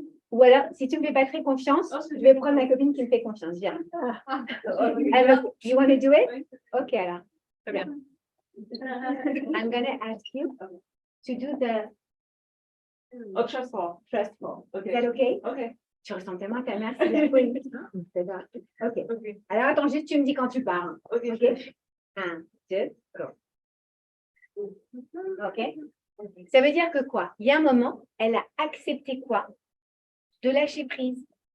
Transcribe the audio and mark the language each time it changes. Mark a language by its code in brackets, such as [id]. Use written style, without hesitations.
[fr] Ou alors, si tu ne me fais pas très confiance, je vais prendre ma copine qui me fait confiance. Viens. Alors, [en] you want to do it? [fr] Ok, alors. Très bien. [en] I'm going to ask you to do the... Oh, trustful. Trustful. Okay. Is that okay? Okay. [fr] Tu ressembles tellement à ta mère, c'est de la folie. Ok. [en] Okay. [fr] Alors, attends, juste tu me dis quand tu pars. [en] Okay. [fr] Ok. 1, 2, go. Ok. Ça veut dire que quoi? Il y a un moment, elle a accepté quoi? De lâcher prise.